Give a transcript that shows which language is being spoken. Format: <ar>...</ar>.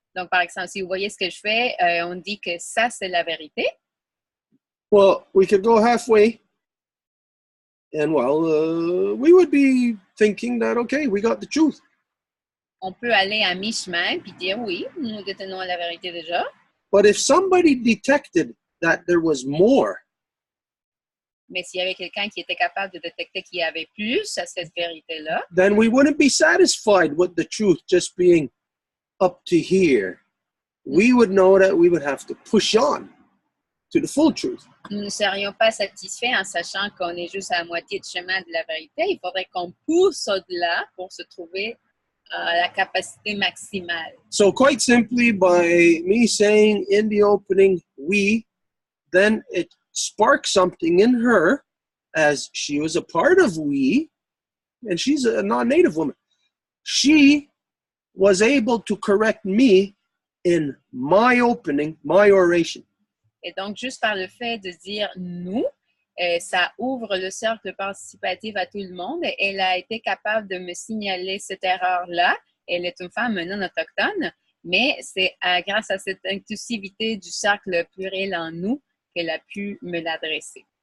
<fr>Donc, par exemple, si vous voyez ce que je fais, on dit que ça, c'est la vérité.</fr> <en>Well, we could go halfway, and we would be thinking that, okay, we got the truth.</en> <fr>On peut aller à mi-chemin puis dire oui, nous détenons la vérité déjà.</fr> <en>But if somebody detected that there was more,</en> <fr>mais s'il y avait quelqu'un qui était capable de détecter qu'il y avait plus à cette vérité-là,</fr> <en>then we wouldn't be satisfied with the truth just being up to here. We would know that we would have to push on to the full truth.</en> <fr>Nous ne serions pas satisfaits en sachant qu'on est juste à la moitié de chemin de la vérité. Il faudrait qu'on pousse au-delà pour se trouver la capacité maximale.</fr> <en>So quite simply, by me saying in the opening, we, then it sparked something in her as she was a part of we, and she's a non-native woman. She was able to correct me in my opening, my oration.</en> <fr>Et donc, juste par le fait de dire nous, ça ouvre le cercle participatif à tout le monde. Elle a été capable de me signaler cette erreur-là. Elle est une femme non autochtone, mais c'est grâce à cette inclusivité du cercle pluriel en nous qu'elle a pu me l'adresser.</fr>